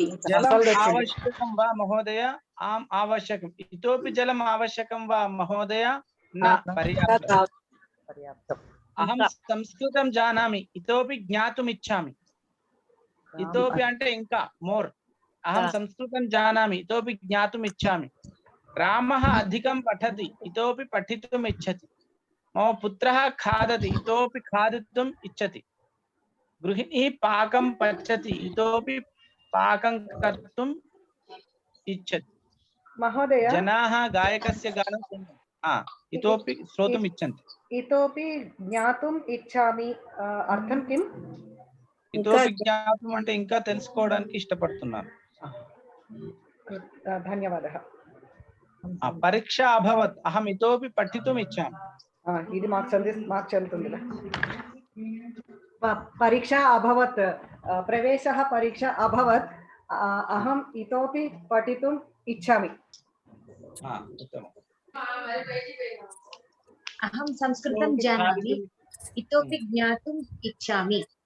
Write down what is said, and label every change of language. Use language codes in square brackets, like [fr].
[sa] జలం आवश्यकं वा महोदय? आम् आवश्यकम्. इतोपि जलम् आवश्यकं वा महोदय? न पर्याप्तम्. अहं संस्कृतं जानामि, इतोपि ज्ञातुम् इच्छामि. [te] इतोपि అంటే ఇంకా మోర్. [sa] अहं संस्कृतं जानामि, इतोपि ज्ञातुम् इच्छामि. रामः अधिकं पठति, इतोपि पठितुम् इच्छति. मम पुत्रः खादति, इतोपि खादितुम् इच्छति. गृहिणी पाकं पच्यति, इतोपि पाकं कर्तुम् इच्छति. महोदय जनाः गायकस्य गानं इतोपि श्रोतुम् इच्छन्ति. इतोपि ज्ञातुम् इच्छामि అర్థం किं? इतोपि ज्ञातुम् [te] అంటే ఇంకా తెలుసుకోవడానికి ఇష్టపడుతున్నాను. [sa] ధన్యవాదः. పరీక్ష అభవత్, అహం ఇతోపి పఠితుम् ఇచ్చామి. [te] ఇది మాకు చెల్లుతుందిలే. [sa] परीक्षा अभवत्, प्रवेशः परीक्षा अभवत्, अहम् इतोपि पठितुम् इच्छामि. अहं संस्कृतं जानामि, इतोपि ज्ञातुम् इच्छामि.